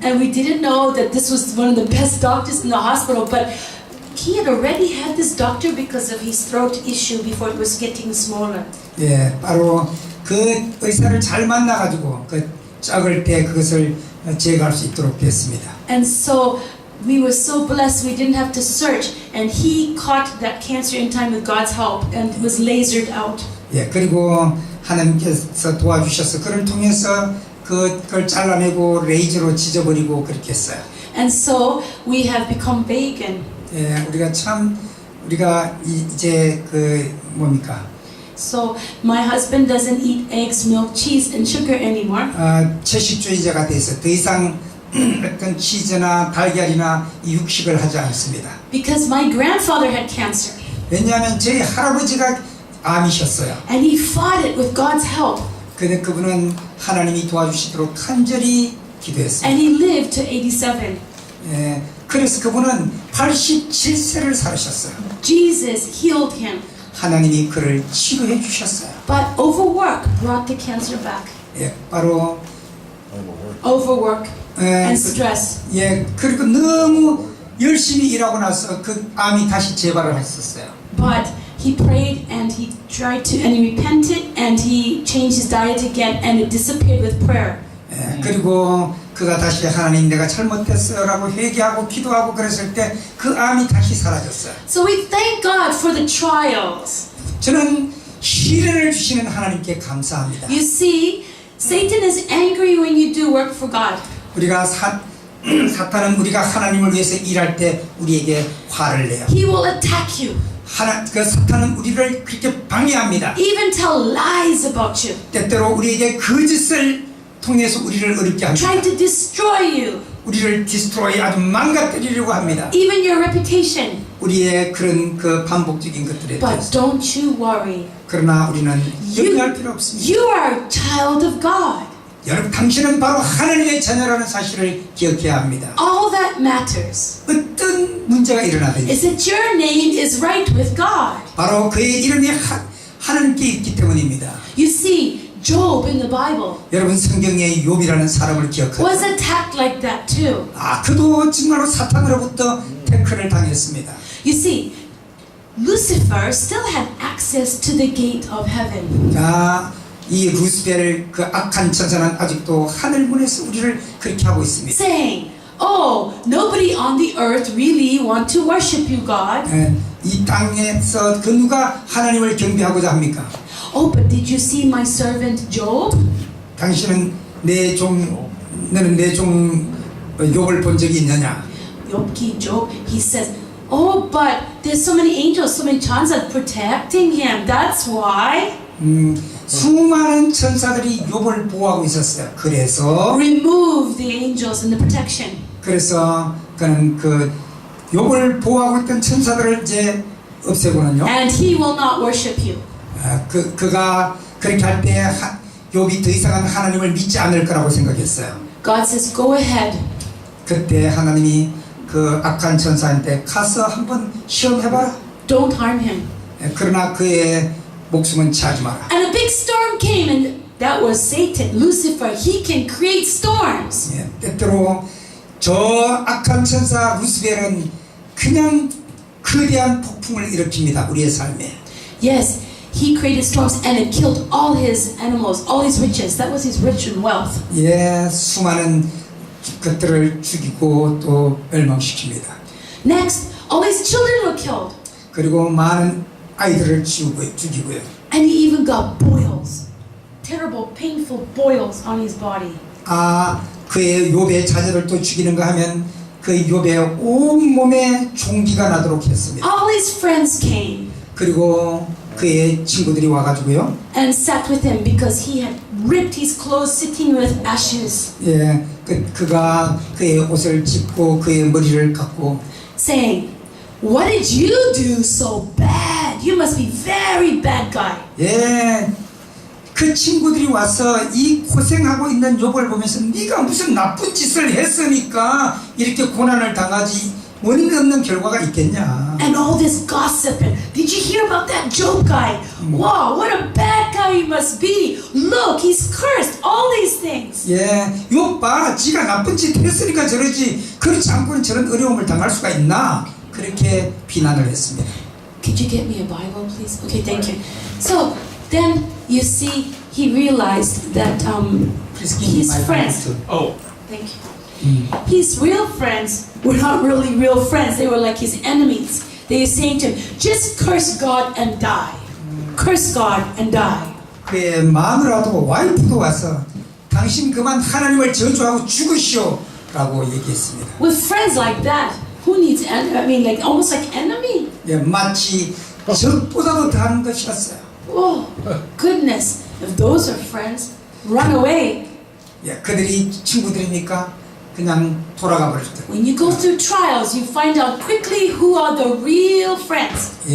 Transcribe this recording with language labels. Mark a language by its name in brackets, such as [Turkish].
[English] And we didn't know that this was one of the best doctors in the hospital, but he had already had this doctor because of his throat issue before it was getting smaller. [Korean] 예, 바로 그 의사를 잘 만나가지고 그 작을 때 그것을 제거할 수 있도록 됐습니다. [English] And so we were so blessed we didn't have to search, and he caught that cancer in time with God's help and was lasered out. [Korean] 예, 그리고 하나님께서 도와주셔서 그를 통해서 그걸 잘라내고 레이저로 찢어버리고 그렇게 했어요. [English] And so we have become vegan. [Korean] 예, 우리가 이제 그 뭡니까? [English] So my husband doesn't eat eggs, milk, cheese, and sugar anymore. [Korean] 채식주의자가 돼서 더 이상 어떤 치즈나 달걀이나 육식을 하지 않습니다. [English] Because my grandfather had cancer. [Korean] 왜냐하면 제 할아버지가 암이셨어요. [English] And he fought it with God's help. [Korean] 근데 그분은 하나님이 도와주시도록 간절히 기도했습니다. [English] And he lived to 87. [Korean] 예, 그래서 그분은 87세를 살으셨어요. [English] Jesus healed him. [Korean] 하나님이 그를 치료해 주셨어요. [English] But overwork brought the cancer back. [Korean] 예, 바로 [English] Overwork and stress. [Korean] 예, 그리고 너무 열심히 일하고 나서 그 암이 다시 재발을 했었어요. [English] But he prayed and he tried to, and he repented and he changed his diet again, and it disappeared with prayer. [Korean] 예, 그리고 그가 다시 하나님 내가 잘못했어요라고 회개하고 기도하고 그랬을 때 그 암이 다시 사라졌어요. [English] So we thank God for the trials. [Korean] 저는 시련을 주시는 하나님께 감사합니다. [English] You see, Satan is angry when you do work for God. [Korean] 우리가 사탄은 우리가 하나님을 위해서 일할 때 우리에게 화를 내요. [English] He will attack you. [Korean] 그 사탄은 우리를 그렇게 방해합니다. [English] Even tell lies about you. [Korean] 때때로 우리에게 거짓을 통해서 우리를 어렵게 합니다. [English] Trying to destroy you. [Korean] 우리를 디스트로이 아주 망가뜨리려고 합니다. [English] Even your reputation. [Korean] 우리의 그런 그 반복적인 것들에 [English] But don't you worry. [Korean] 그러나 우리는 염려할 필요 없습니다. [English] You are a child of God. [Korean] 여러분 당신은 바로 하나님의 자녀라는 사실을 기억해야 합니다. [English] All that matters [Korean] 어떤 문제가 일어나든지 [English] is that your name is right with God. [Korean] 바로 그의 이름이 하나님께 있기 때문입니다. [English] You see, Job in the Bible [Korean] 여러분 성경에 욥이라는 사람을 기억하세요. [English] was attacked like that too. [Korean] 그도 정말로 사탄으로부터 태클을 당했습니다. [English] You see, Lucifer still had access to the gate of heaven. [Korean] 이 루시벨 그 악한 천사는 아직도 하늘문에서 우리를 그렇게 하고 있습니다. [English] Saying, oh, nobody on the earth really want to worship you, God. [Korean] 이 땅에서 그 누가 하나님을 경배하고자 합니까? [English] Oh, but did you see my servant Job? [Korean] 당신은 너는 내 종 욥을 본 적이 있느냐? [English] Job, he says, oh, but there's so many angels, so many chances protecting him. That's why. [Korean] 수많은 천사들이 욥을 보호하고 있었어요. 그래서 [English] Remove the angels and the protection. [Korean] 그래서 그는 그 욥을 보호하고 있던 천사들을 이제 없애고는요. [English] And he will not worship you. [Korean] 그가 그렇게 할 때 욥이 더 이상은 하나님을 믿지 않을 거라고 생각했어요. [English] God says, go ahead. [Korean] 그때 하나님이 그 악한 천사한테 가서 한번 시험해봐라. [English] Don't harm him. [Korean] 그러나 그의 목숨은 취하지 마라. [English] And a big storm came, and that was Satan, Lucifer. He can create storms. [Korean] 때때로 저 악한 천사 루시벨은 그냥 거대한 폭풍을 일으킵니다. 우리의 삶에. [English] Yes, he created storms and it killed all his animals, all his riches. That was his rich and wealth. [Korean] 수많은 것들을 죽이고 또 멸망시킵니다. [English] Next, all his children were killed. [Korean] 그리고 많은 아이들을 죽이고요. [English] And he even got boils, terrible, painful boils on his body. [Korean] 그의 욥의 자녀를 또 죽이는가 하면 그 욥의 온 몸에 종기가 나도록 했습니다. [English] All his friends came [Korean] 그리고 그의 친구들이 와가지고요. [English] and sat with him because he had ripped his clothes sitting with ashes. [Korean] 그가 그의 옷을 찢고 그의 머리를 깎고 [English] saying, what did you do so bad? You must be very bad guy. [Korean] 그 친구들이 와서 이 고생하고 있는 욥을 보면서 네가 무슨 나쁜 짓을 했으니까 이렇게 고난을 당하지 원인 없는 결과가 있겠냐. [English] And all this gossip. Did you hear about that Job guy? Wow, what a bad guy he must be. Look, he's cursed. All these things. [Korean] 욥 봐, 지가 나쁜 짓 했으니까 저러지. 그렇지 않고는 저런 어려움을 당할 수가 있나? 그렇게 비난을 했습니다. [English] Could you get me a Bible, please? Okay, thank you. So then you see, he realized that his friends. Oh. Thank you. His real friends were not really real friends. They were like his enemies. They were saying to him, just curse God and die. Curse God and die. [Korean] 그의 마누라도 와이프도 와서 당신 그만 하나님을 저주하고 죽으시오 라고 얘기했습니다. [English] With friends like that, who needs, I mean, like almost like enemy. [Korean] 마치 적보다도 다른 것이었어요. [English] Oh, goodness. If those are friends, run away. [Korean] 그들이 친구들이니까 그냥 돌아가 버렸더라고요. [English] When you go through trials, you find out quickly who are the real friends.